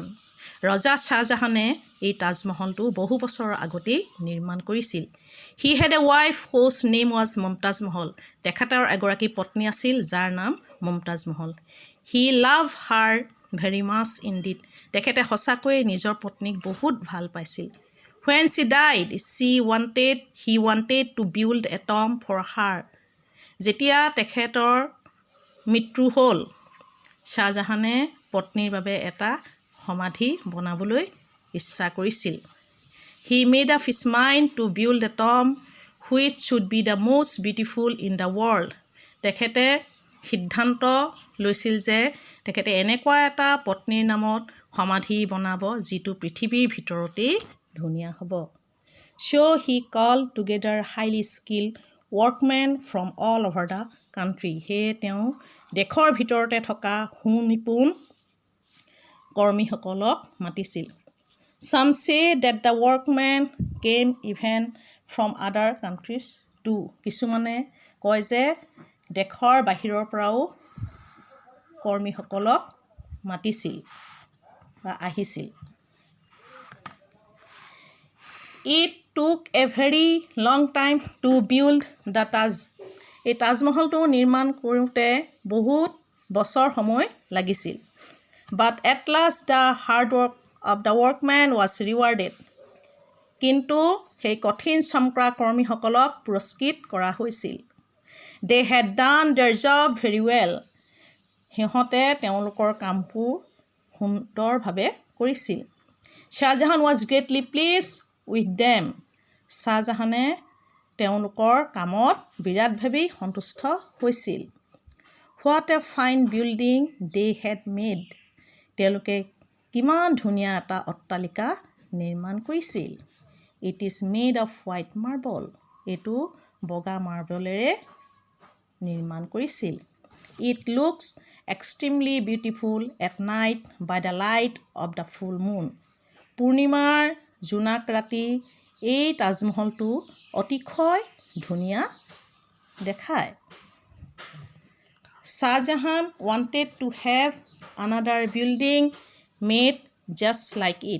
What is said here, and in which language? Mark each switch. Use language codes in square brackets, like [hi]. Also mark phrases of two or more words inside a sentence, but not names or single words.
[as] ৰজা শ্বাহজাহানে এই তাজমহলটো বহু বছৰৰ আগতেই নিৰ্মাণ কৰিছিল। [en] He had a wife whose name was Mumtaz Mahal. [as] তেখেতৰ এগৰাকী পত্নী আছিল যাৰ নাম মুমতাজ মহল। [en] He loved her very much indeed. [as] তেখেতে সঁচাকৈয়ে নিজৰ পত্নীক বহুত ভাল পাইছিল। [en] When she died, he wanted to build a tomb for her. [as] যেতিয়া তেখেতৰ মৃত্যু হ'ল, শ্বাহজাহানে পত্নীৰ বাবে এটা সমাধি বনাবলৈ ইচ্ছা কৰিছিল। [en] He made up his mind to build a tomb which should be the most beautiful in the world. [as] তেখেতে সিদ্ধান্ত লৈছিল যে তেখেতে এনেকুৱা এটা পত্নীৰ নামত সমাধি বনাব যিটো পৃথিৱীৰ ভিতৰতেই ধুনীয়া হ'ব। [en] So he called together highly skilled workmen from all over the country. [as] সেয়ে তেওঁ দেশৰ ভিতৰতে থকা সুনিপুণ কৰ্মীসকলক মাতিছিল। [en] Some say that the workmen came even from other countries too. [as] কিছুমানে কয় যে দেশৰ বাহিৰৰ পৰাও কৰ্মীসকলক মাতিছিল বা আহিছিল। [en] It took a very long time to build the Taj. [as] এই তাজমহলটো নিৰ্মাণ কৰোঁতে বহুত বছৰ সময় লাগিছিল। [en] But at last the hard work of the workman was rewarded. [as] কিন্তু সেই কঠিন শ্ৰম কৰা কৰ্মীসকলক পুৰস্কৃত কৰা হৈছিল। [en] They had done their job very well. [as] সিহঁতে তেওঁলোকৰ কামবোৰ সুন্দৰভাৱে কৰিছিল। [en] শ্বাহজাহান was greatly pleased with them. [as] শ্বাহজাহানে তেওঁলোকৰ কামত বিৰাটভাৱেই সন্তুষ্ট হৈছিল। [en] What a fine building they had made. [as] তেওঁলোকে কিমান ধুনীয়া এটা অট্টালিকা নিৰ্মাণ কৰিছিল। [en] It is made of white marble. [as] এইটো বগা মাৰ্বলেৰে নিৰ্মাণ কৰিছিল। [en] It looks extremely beautiful at night by the light of the full moon. [as] পূৰ্ণিমাৰ জোনাক ৰাতি এই তাজমহলটো অতিশয় ধুনীয়া দেখায়। [en] Shahjahan wanted to have another building made just like it.